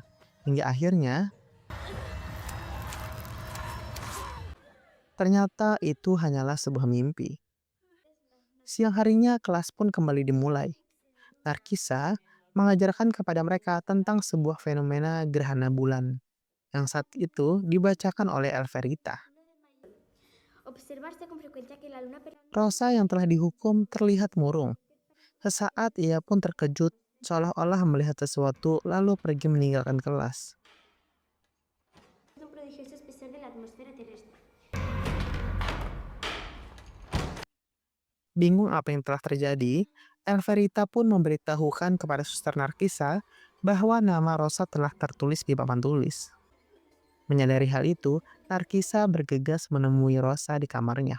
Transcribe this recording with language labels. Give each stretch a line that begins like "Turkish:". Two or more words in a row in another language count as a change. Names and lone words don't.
Indonesian: Hingga akhirnya, ternyata itu hanyalah sebuah mimpi. Siang harinya kelas pun kembali dimulai. Narkisa mengajarkan kepada mereka tentang sebuah fenomena gerhana bulan yang saat itu dibacakan oleh Elverita.
Spanish: Observarse con frecuencia que la luna
Indonesian: Rosa yang telah dihukum terlihat murung. Sesaat ia pun terkejut, seolah-olah melihat sesuatu lalu pergi meninggalkan kelas.
Spanish: es un prodigioso espesor de la atmósfera terrestre.
Indonesian: Bingung apa yang telah terjadi, Elverita pun memberitahukan kepada suster Narkisa bahwa nama Rosa telah tertulis di papan tulis. Menyadari hal itu, Narkisa bergegas menemui Rosa di kamarnya.